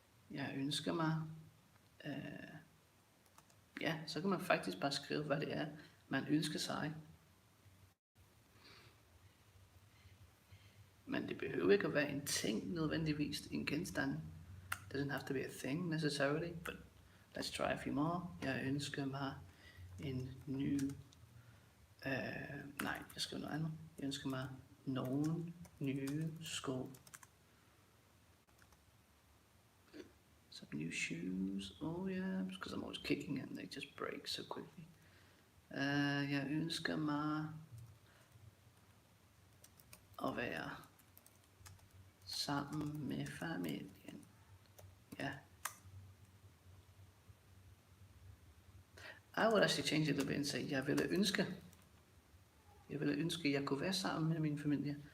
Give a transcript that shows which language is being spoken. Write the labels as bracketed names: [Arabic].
[Danish] Jeg ønsker mig, ja, så kan man faktisk bare skrive, hvad det er, man ønsker sig. Men det behøver ikke at være en ting nødvendigvis, en genstand. [English] It doesn't have to be a thing necessarily, but let's try a few more. [Danish] Jeg ønsker mig en ny, nej, jeg skriver noget andet. Jeg ønsker mig nogle nye sko. [English] Some new shoes. Oh yeah, because I'm always kicking and they just break so quickly. [Danish] Jeg ønsker mig at være sammen med familien. Ja. [English] I would actually change it a little bit and say, jeg ville ønske, jeg kunne være sammen med min familie.